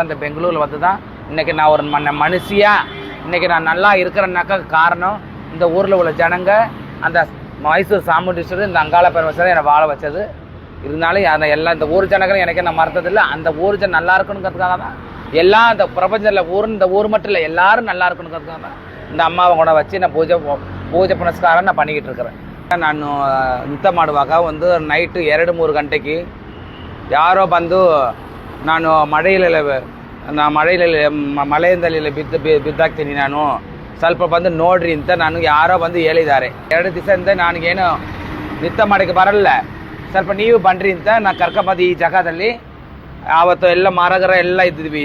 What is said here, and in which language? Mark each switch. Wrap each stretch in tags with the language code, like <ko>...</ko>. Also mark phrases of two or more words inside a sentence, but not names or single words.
<ta>இந்த பெங்களூரில் தான் இன்றைக்கி நான் ஒரு மனுஷியாக இன்றைக்கி நான் நல்லா இருக்கிறேன்னாக்கா காரணம் இந்த ஊரில் உள்ள ஜனங்க, அந்த மைசூர் சாமுண்டீஸ்வரர், இந்த அங்காள பரமேஸ்வரர் என்னை வாழ வச்சது. இருந்தாலும் அதை எல்லாம் இந்த ஊர் ஜனங்களும் எனக்கு நான் மறந்ததில்லை. அந்த ஊர் ஜனம் நல்லா இருக்கணுங்கிறதுக்காக தான் எல்லாம் இந்த பிரபஞ்சத்தில் இந்த ஊர் மட்டும் இல்லை, எல்லோரும் நல்லா இருக்கணுங்கிறதுக்காக தான் இந்த அம்மாவை கூட வச்சு நான் பூஜை புனஸ்காரம் நான் பண்ணிக்கிட்டு இருக்கிறேன். நான் நித்த</ta> <kn>ಮಾಡುವಾಗ ನೈಟು 2-3 ಗಂಟೆಗೆ ಯಾರೋ ಬಂದು ನಾನು ಮಳೆಯಿಂದಲೇ ಬಿದ್ದಾಗ್ತೀನಿ, ನಾನು ಸ್ವಲ್ಪ ಬಂದು ನೋಡ್ರಿ ಅಂತ ನನಗೆ ಯಾರೋ ಬಂದು ಹೇಳಿದ್ದಾರೆ. 2 ದಿವಸದಿಂದ ನನಗೇನು ನಿತ್ಯ ಮಾಡೋಕ್ಕೆ ಬರಲ್ಲ, ಸ್ವಲ್ಪ ನೀವು ಬನ್ನಿರಿ ಅಂತ ನಾನು ಕರ್ಕೊಂಬಂದು ಈ ಜಾಗದಲ್ಲಿ ಆವತ್ತು ಎಲ್ಲ ಮಾರಗರ ಎಲ್ಲ ಇದ್ದಿದ್ವಿ.</kn>